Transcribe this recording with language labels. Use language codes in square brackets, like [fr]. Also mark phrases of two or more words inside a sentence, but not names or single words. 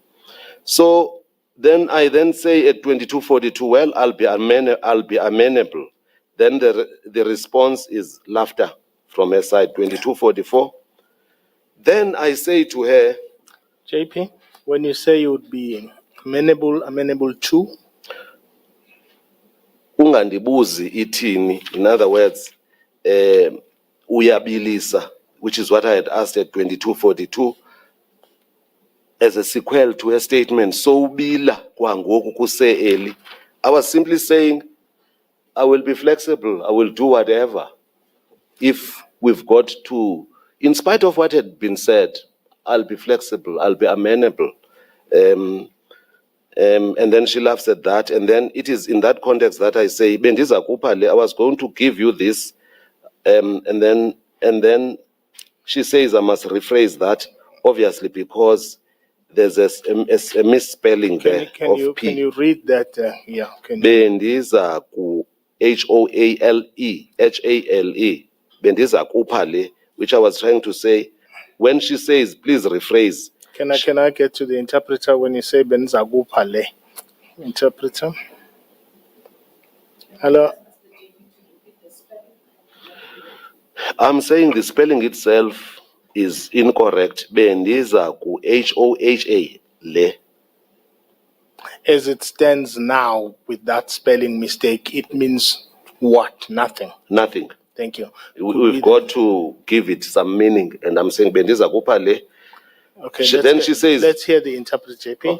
[en] So then I say at 2242, well, I'll be amenable. Then the response is laughter from her side, 2244. Then I say to her, JP, when you say you would be amenable to? [xh] ungandibuzi ithini. [en] In other words, uyabilisa, which is what I had asked at 2242, as a sequel to her statement, [xh] sobila kwangoku kuse-early. [en] I was simply saying, I will be flexible, I will do whatever. If we've got to, in spite of what had been said, I'll be flexible, I'll be amenable. And then she laughs at that. And then it is in that context that I say, [xh] Bendiza kupale, [en] I was going to give you this. And then she says, I must rephrase that, obviously, because there's a misspelling there of P. Can you read that? Yeah. [xh] Bendiza ku HOALE, HALE. Bendiza kupale, [en] which I was trying to say. When she says, please rephrase. Can I get to the interpreter when you say Benzagupale? Interpreter? Hello? I'm saying the spelling itself is incorrect. [xh] Bendiza ku HOHA, le. [en] As it stands now with that spelling mistake, it means what? Nothing. Nothing. Thank you. We've got to give it some meaning. And I'm saying [xh] Bendiza kupale. [en] Okay. She says, let's hear the interpreter, JP.